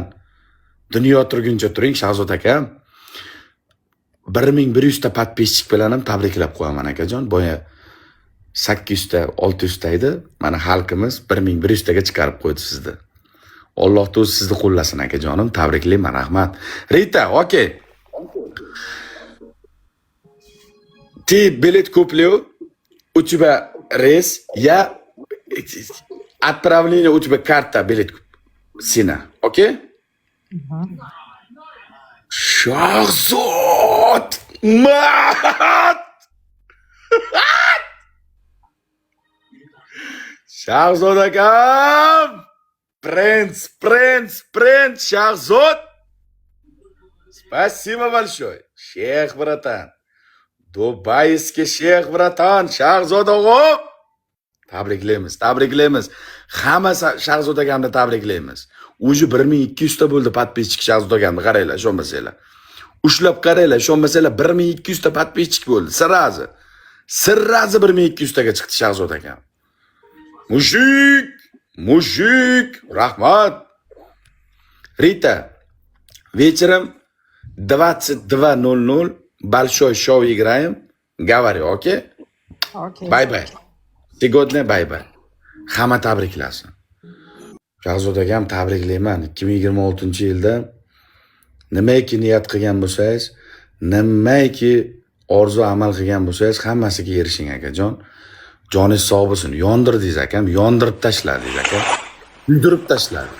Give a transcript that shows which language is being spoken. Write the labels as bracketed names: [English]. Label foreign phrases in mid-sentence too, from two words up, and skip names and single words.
[Uzbek] Dunyo turguncha turing Shahzod akam. 1100 ta podpischik bilan ham tabriklab qo'yaman akajon. Boya 800 ta, 600 ta edi. Mana xalqimiz 1100 taga chiqarib qo'ydi sizni. Alloh o'zi sizni qo'llasin akajonim, tabriklayman, rahmat. [Russian] Rita, okey. Ты билет купил, у тебя рейс, я отправление, у тебя карта, билет сына, окей? [Uzbek] Shahzod! Mat! Shahzod akam! [Russian] Принц, Shahzod! Спасибо большое. [Uzbek] Sheyx bratан. Dubayskiy sheyx bratан, Shahzod o'g'im. Tabriklaymiz. Hamma Shahzod akamni tabriklaymiz. Уже 1200 ta bo'ldi podpischik Shahzod akamni, qaranglar, ishonmasanglar. Ushlab qaranglar, ishonmasanglar 1200 ta podpischik bo'ldi. Sirrazi 1200 taga chiqdi Shahzod akam. Mushik, rahmat. [Russian] Rita, вечером 22:00 большой шоу играем. Говори, окей? Окей. Bye. Сегодня bye. [Uzbek] Hamma tabriklasin. Shahzod akam tabriklayman. 2026-yilda nimaiki niyat qilgan bo'lsangiz, nimaiki orzu amal qilgan bo'lsangiz, hammasiga erishing akajon. Joningiz sog' bo'lsin. Yondirdingiz akam, yondirib tashladingiz akam. Kuydirib tashladingiz.